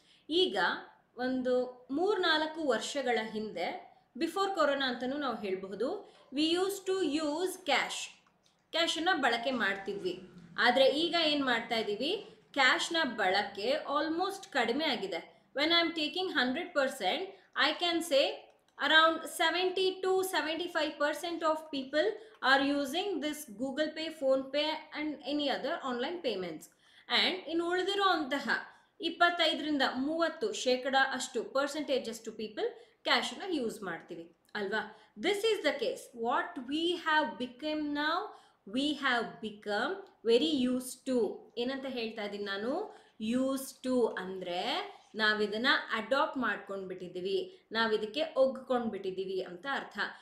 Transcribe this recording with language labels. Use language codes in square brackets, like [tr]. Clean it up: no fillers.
[kn] ಈಗ ಒಂದು 3-4 ವರ್ಷಗಳ ಹಿಂದೆ, ಬಿಫೋರ್ ಕೊರೋನಾ ಅಂತಲೂ ನಾವು ಹೇಳಬಹುದು, [en] we use to use [kn] ಕ್ಯಾಶನ್ನು ಬಳಕೆ ಮಾಡ್ತಿದ್ವಿ. ಆದರೆ ಈಗ ಏನು ಮಾಡ್ತಾ ಇದ್ದೀವಿ, ಕ್ಯಾಶ್ನ ಬಳಕೆ ಆಲ್ಮೋಸ್ಟ್ ಕಡಿಮೆ ಆಗಿದೆ. [en] When I am taking 100%, I can say around 70 to 75% of people are using this Google Pay, Phone Pay and any other online payments. [kn] And in ಉಳಿದಿರೋ ಅಂತಹ 25-30% ಅಷ್ಟು ಪರ್ಸೆಂಟೇಜ್ ಅಷ್ಟು ಪೀಪಲ್ ಕ್ಯಾಶನ್ನ ಯೂಸ್ ಮಾಡ್ತೀವಿ ಅಲ್ವಾ. [en] This is the case. What we have become now, we have become very use to. [kn] ಏನಂತ ಹೇಳ್ತಾ ಇದ್ದೀನಿ ನಾನು? ಯೂಸ್ ಟು ಅಂದರೆ ನಾವಿದನ್ನು ಅಡಾಪ್ಟ್ ಮಾಡ್ಕೊಂಡು ಬಿಟ್ಟಿದ್ದೀವಿ, ನಾವಿದಕ್ಕೆ ಒಗ್ಕೊಂಡು ಬಿಟ್ಟಿದ್ದೀವಿ ಅಂತ ಅರ್ಥ.